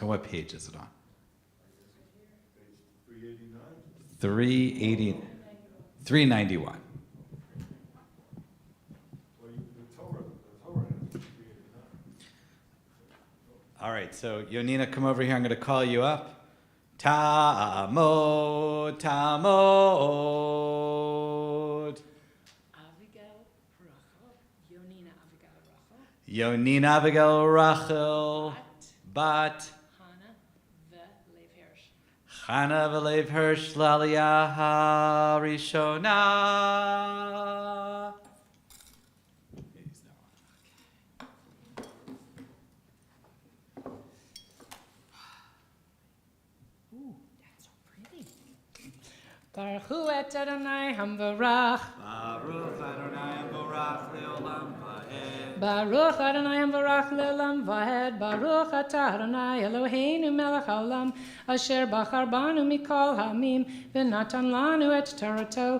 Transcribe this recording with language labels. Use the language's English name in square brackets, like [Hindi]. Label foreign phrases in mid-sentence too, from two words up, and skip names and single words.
[English] On what page is it on? 391. All right, so Yonina, come over here. I'm going to call you up. Tamod, Tamod. Abigail, Rachel. Yonina, Abigail, Rachel. Yonina, Abigail, Rachel. Bat. Hannah, Lev Hirsch. [Hebrew] חנה ולב הירש לעלייה הראשונה. [English] Ooh, that's so pretty. [Hebrew] ברוך הוא את אדני המבורך. ברוך אדני ברוך לעולם ועד. ברוך אדני המבורך לעולם ועד ברוך אתה אדני אלהינו מלך העולם אשר בחר בנו מכל העמים ונתן לנו את תורתו.